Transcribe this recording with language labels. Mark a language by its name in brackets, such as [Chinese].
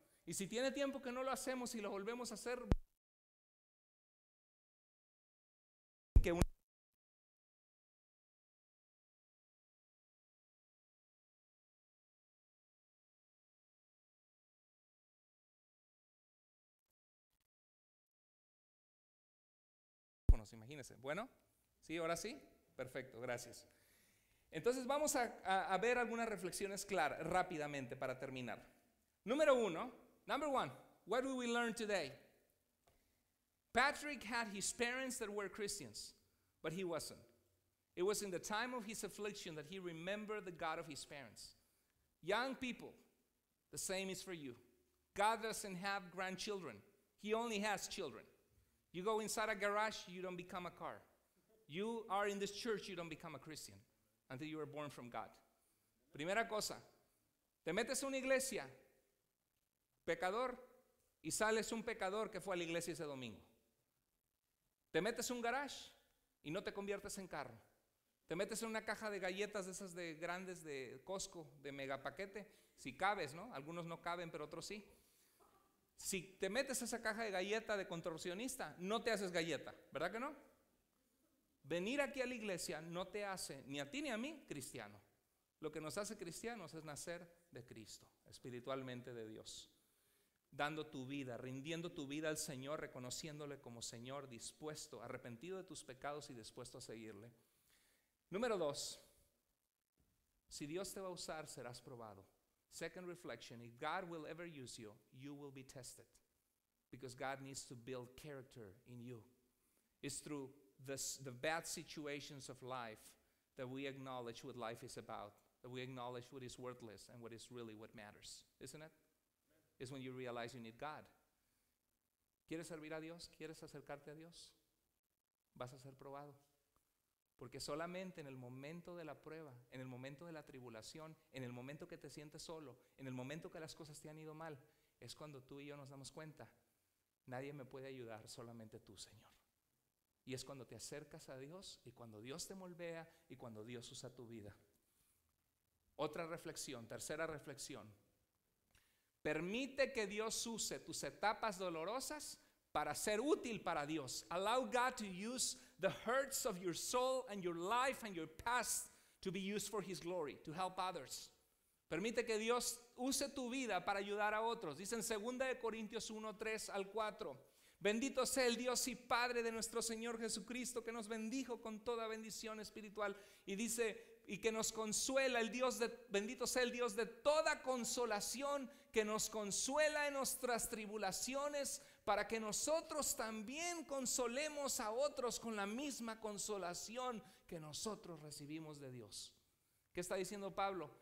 [Spanish] Y si tiene tiempo que no lo hacemos y lo volvemos a hacer, que imagínense. Bueno, ¿sí? ¿Ahora sí? Perfecto, gracias. Entonces vamos a ver algunas reflexiones claras, rápidamente para terminar. [English] Number one, what do we learn today? Patrick had his parents that were Christians, but he wasn't. It was in the time of his affliction that he remembered the God of his parents. Young people, the same is for you. God doesn't have grandchildren. He only has children. You go inside a garage, you don't become a car. You are in this church, you don't become a Christian until you are born from God. [Spanish] Primera cosa, te metes a una iglesia, pecador, y sales un pecador que fue a la iglesia ese domingo. Te metes a un garage y no te conviertes en carro. Te metes en una caja de galletas de esas de grandes de Costco, de mega paquete, si cabes, ¿no? Algunos no caben, pero otros sí. Si te metes a esa caja de galleta de contorsionista, no te haces galleta, ¿verdad que no? Venir aquí a la iglesia no te hace, ni a ti ni a mí, cristiano. Lo que nos hace cristianos es nacer de Cristo, espiritualmente de Dios. Dando tu vida, rindiendo tu vida al Señor, reconociéndole como Señor, dispuesto, arrepentido de tus pecados y dispuesto a seguirle. Número 2, si Dios te va a usar, serás probado. [English] Second reflection, if God will ever use you, you will be tested. Because God needs to build character in you. It's through the bad situations of life that we acknowledge what life is about, that we acknowledge what is worthless and what is really what matters, isn't it? It's when you realize you need God. [Spanish] ¿Quieres servir a Dios? ¿Quieres acercarte a Dios? Vas a ser probado. Porque solamente en el momento de la prueba, en el momento de la tribulación, en el momento que te sientes solo, en el momento que las cosas te han ido mal, es cuando tú y yo nos damos cuenta, nadie me puede ayudar, solamente tú, Señor. Y es cuando te acercas a Dios y cuando Dios te moldea y cuando Dios usa tu vida. Otra reflexión, tercera reflexión. Permite que Dios use tus etapas dolorosas para ser útil para Dios. [English] Allow God to use the hurts of your soul and your life and your past to be used for His glory, to help others. [Spanish] Permite que Dios use tu vida para ayudar a otros. Dice en 2 Corintios 1, 3 al 4. Bendito sea el Dios y Padre de nuestro Señor Jesucristo, que nos bendijo con toda bendición espiritual. Y dice, y que nos consuela el Dios bendito sea el Dios de toda consolación, que nos consuela en nuestras tribulaciones, para que nosotros también consolemos a otros con la misma consolación que nosotros recibimos de Dios. ¿Qué está diciendo Pablo?